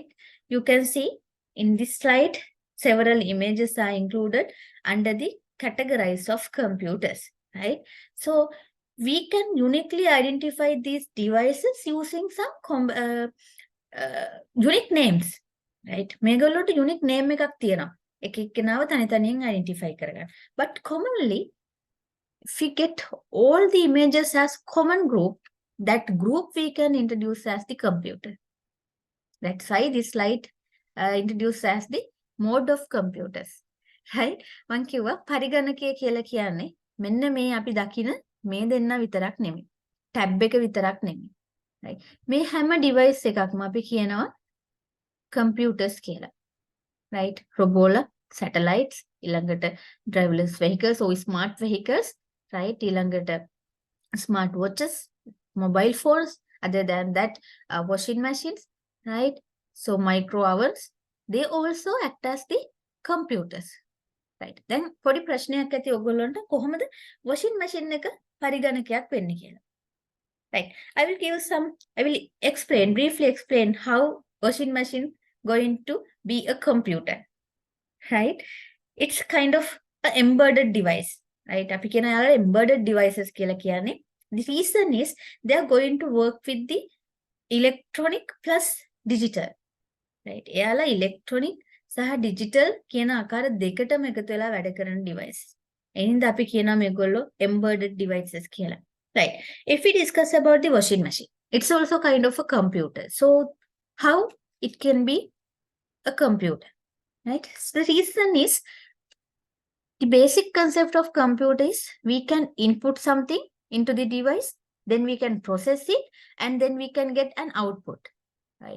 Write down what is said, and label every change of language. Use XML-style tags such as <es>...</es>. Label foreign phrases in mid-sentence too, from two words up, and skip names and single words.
<en>You can see in this slide, several images are included under the categories of computers, right? So we can uniquely identify these devices using some unique names. right</en> <si>මේගොල්ලොට unique name එකක් තියෙනවා එක එක්කෙනාව තනි තනියෙන් identify කරගන්න</si> <en>but commonly if we get all the images as common group that group we can introduce as the computer. That's why this slide introduced as the mode of computers.</en> <si>right මං කිව්වා පරිගණකය කියලා කියන්නේ මෙන්න මේ අපි දකින මේ දෙන්න විතරක් නෙමෙයි ටැබ් එක විතරක් නෙමෙයි right මේ හැම device එකක්ම අපි කියනවා computers කියලා.</si> <en>right robola satellites ඊළඟට driverless vehicles or smart vehicles right ඊළඟට smart watches mobile phones other than that washing machines right so micro ovens they also act as the computers right then</en> <si>පොඩි ප්‍රශ්නයක් ඇති ඔයගොල්ලන්ට කොහොමද washing machine එක පරිගණකයක් වෙන්නේ කියලා.</si> <en>right I will briefly explain how washing machine going to be a computer. right it's kind of an embedded device right</en> <si>අපි කියන යාලා embedded devices කියලා කියන්නේ</si> <en>the reason is they are going to work with the electronic plus digital right</en> <si>යාලා electronic සහ digital කියන ආකාර දෙකටම එකතු වෙලා වැඩ කරන device. එහෙනම් අපි කියනවා මේගොල්ලෝ</si> <en>embedded devices</en> <si>කියලා.</si> <en>right if we discuss about the washing machine it's also kind of a computer. So how it can be a computer, right? So the reason is the basic concept of computer is we can input something into the device, then we can process it, and then we can get an output, right?</en>